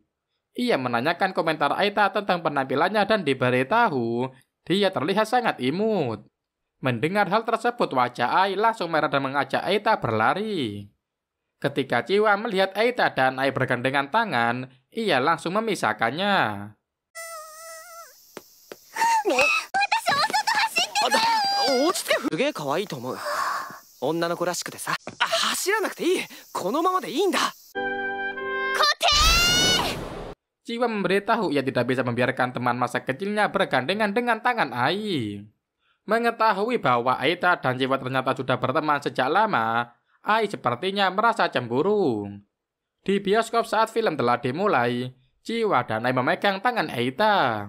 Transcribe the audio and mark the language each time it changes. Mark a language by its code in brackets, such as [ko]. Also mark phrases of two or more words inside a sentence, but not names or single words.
[id] Ia menanyakan komentar Aita tentang penampilannya dan diberitahu dia terlihat sangat imut. Mendengar hal tersebut, wajah Ai langsung merah dan mengajak Aita berlari. Ketika Chiwa melihat Aita dan Ai bergandengan tangan, ia langsung memisahkannya. [ja] 落ち着け。すげえ可愛いと思う。女の子らしくてさ。走らなくていい。このままでいいんだ。 [id] Chiwa memberitahu ia tidak bisa membiarkan teman masa kecilnya bergandengan dengan tangan Ai. Mengetahui bahwa Aita dan Chiwa ternyata sudah berteman sejak lama, Ai sepertinya merasa cemburu. Di bioskop saat film telah dimulai, Chiwa dan Ai memegang tangan Aita.